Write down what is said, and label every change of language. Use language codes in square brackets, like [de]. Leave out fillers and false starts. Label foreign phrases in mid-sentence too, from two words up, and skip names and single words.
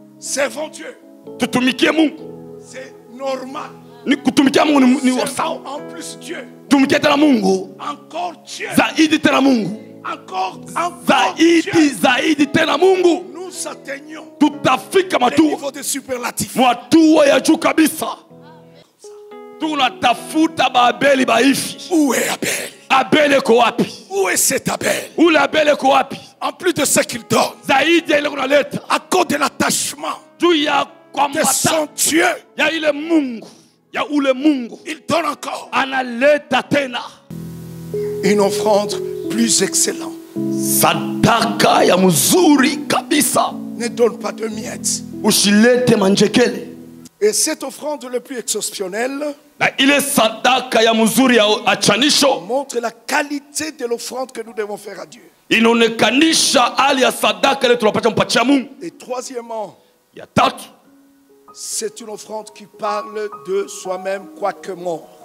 [fr] Servons Dieu. [sw] Tutumikie Mungu. [fr] C'est normal. [sw] Ni kutumikia Mungu ni sawa. [fr] En plus Dieu. [sw] Tumikie tena Mungu. [fr] Encore Dieu. [sw] Zaidi tena Mungu. [fr] Encore [sw] zaidi tena Mungu. [fr] Nous atteignons [sw] tutafika [fr] le niveau de superlatif. [sw] Hatua ya juu kabisa. Tunatafuta Babeli baifi. [fr] Où est Abel? [sw] Abel eko wapi? [fr] Où est cet Abel? [sw] Ule Abel eko wapi? [fr] En plus de ce qu'il donne, [sw] zaidi ya ile kunaleta, [fr] à cause de l'attachement [sw] juu ya [fr] de son Dieu, [sw] ya ile Mungu, ya ule Mungu, [fr] il donne encore [sw] analeta tena [fr] une offrande plus excellente. [sw] Sadaka ya mzuri kabisa. [fr] Ne donne pas de miettes. [sw] Usilete manjekele. [fr] Et cette offrande le plus exceptionnelle montre la qualité de l'offrande que nous devons faire à Dieu. Et troisièmement, c'est une offrande qui parle de soi-même quoique mort.